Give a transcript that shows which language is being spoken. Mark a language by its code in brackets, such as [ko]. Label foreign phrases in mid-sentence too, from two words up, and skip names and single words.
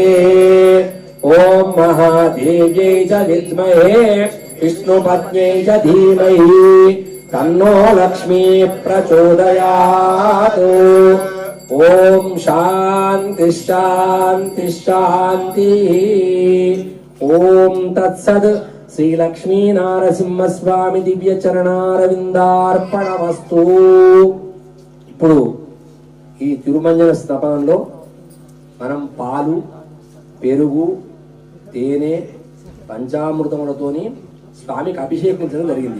[sa] ॐ महादेव्यै च विद्महे विष्णुपत्न्यै च धीमहि तन्नो लक्ष्मी प्रचोदयात्। ॐ शान्ति शान्ति शान्तिः। ॐ तत्सत् श्री लक्ष्मी नारसिंह स्वामी दिव्य चरणारविन्दार्पणमस्तु। [te] ఇప్పుడు ఈ తిరుమంజన స్తపంలో మనం పాలు, పెరుగు, తేనె, పంచామృతములతోని స్వామికి అభిషేకించడం జరిగింది.